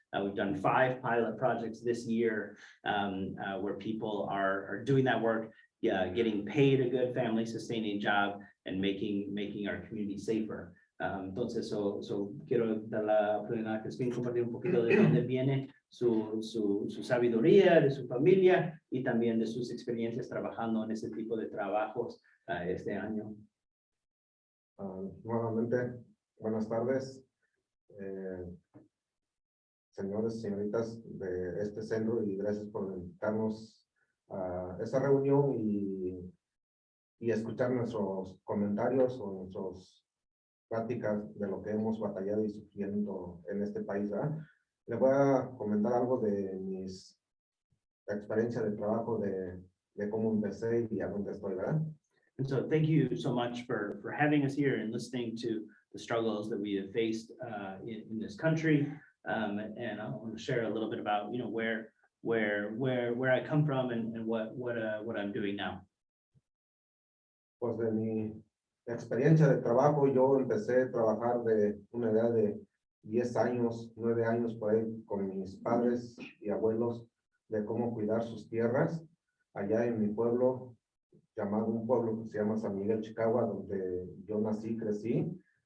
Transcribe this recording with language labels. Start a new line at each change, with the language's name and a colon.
English: We've done 5 pilot projects this year where people are doing that work, getting paid a good family sustaining job and making our community safer.
Spanish: Entonces, quiero dar la oportunidad a Crispin compartir un poquito de dónde viene su sabiduría, de su familia y también de sus experiencias trabajando en ese tipo de trabajos este año. Nuevamente, buenas tardes. Señores y señoritas de este centro, y gracias por invitarnos a esta reunión y escuchar nuestros comentarios o nuestras pláticas de lo que hemos batallado y sufriendo en este país, ¿verdad? Les voy a comentar algo de mis experiencias de trabajo, de cómo empecé y a dónde estoy, ¿verdad?
English: And so thank you so much for having us here and listening to the struggles that we have faced in this country. And I want to share a little bit about where I come from and what I'm doing now.
Spanish: Pues de mi experiencia de trabajo, yo empecé a trabajar de una edad de 10 años, 9 años por ahí, con mis padres y abuelos, de cómo cuidar sus tierras allá en mi pueblo, llamado un pueblo que se llama San Miguel, Chicago, donde yo nací, crecí.